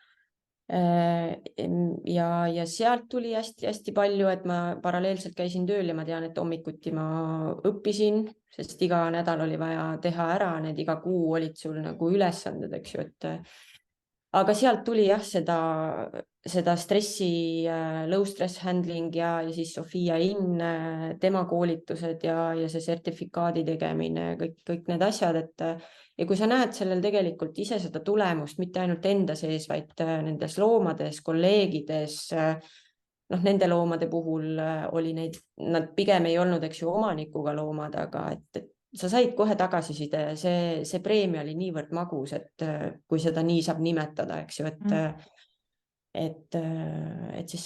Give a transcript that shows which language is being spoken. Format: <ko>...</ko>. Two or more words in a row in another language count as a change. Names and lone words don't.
<et>Ja sealt tuli hästi palju, et ma paralleelselt käisin tööl ja ma tean, et hommikuti ma õppisin, sest iga nädal oli vaja teha ära, need iga kuu olid sul nagu ülesanded, eks ju, aga sealt tuli jah, seda stressi,</et> <en>low stress handling</en> <et>ja siis Sofia Inn, tema koolitused ja see sertifikaadi tegemine, kõik need asjad, ja kui sa näed sellel tegelikult ise seda tulemust, mitte ainult enda sees, vaid nendes loomades, kolleegides, noh, nende loomade puhul oli neid, nad pigem ei olnud, eks ju, omanikuga loomad, aga et sa said kohe tagasiside ja see preemia oli niivõrd magus, et kui seda nii saab nimetada, eks ju, et siis</et>